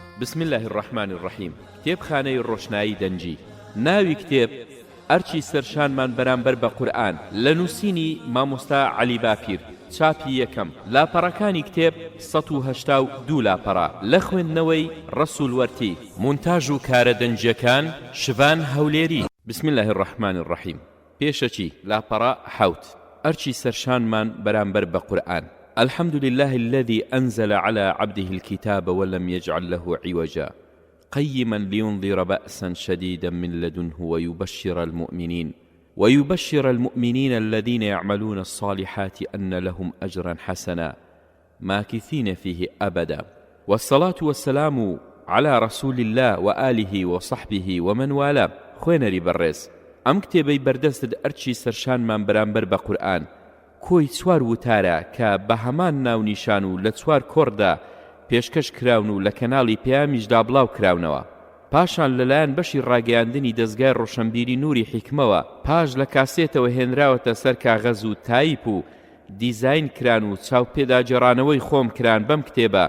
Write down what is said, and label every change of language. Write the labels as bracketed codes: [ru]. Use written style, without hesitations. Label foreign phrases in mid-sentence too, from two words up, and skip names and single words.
[ar] بسم الله الرحمن الرحیم. [ckb] کتێبخانەی ڕۆشنایی دەنجی. ناوی کتێب ئەرچی سەرشانمان بەرامبەر بە قورئان لە نووسینی مامۆستا عەلی باپیر، چاپی یەکەم. لاپەڕەکانی کتێب 182 لاپەڕە لە خوێندنەوەی ڕەسوول وەرتی. مونتاژ و کارە دەنجیەکان شڤان هەولێری. [ar] بسم الله الرحمن الرحیم. [ckb] پێشەچی لاپەڕە حەوت. ئەرچی سەرشانمان بەرامبەر بە قورئان. [ar] الحمد لله الذي أنزل على عبده الكتاب ولم يجعل له عوجا قيما لينذر بأسا شديدا من لدنه ويبشر المؤمنين الذين يعملون الصالحات أن لهم أجرا حسنا ماكثين فيه أبدا. والصلاة والسلام على رسول الله وآله وصحبه ومن والاه. [ckb] خوێنەری بەڕێز، ئەم کتێبەی بەردەستت ئەرچی سەرشانمان بەرامبەر بە قورئان کۆی چوار وتارە کە بە هەمان ناونیشان و لە چوار کۆڕدا پێشکەش کراون و لە کەناڵی پەیامیشدا بڵاو کراونەوە. پاشان لەلایەن بەشی ڕاگەیاندنی دەستگای ڕۆشنبیری نووری حیکمەوە پاش لە کاسێتەوە هێنراوەتە سەر کاغەز و تایپ و دیزاین کران و چاوپێداجێڕانەوەی خۆم کران بەم کتێبە.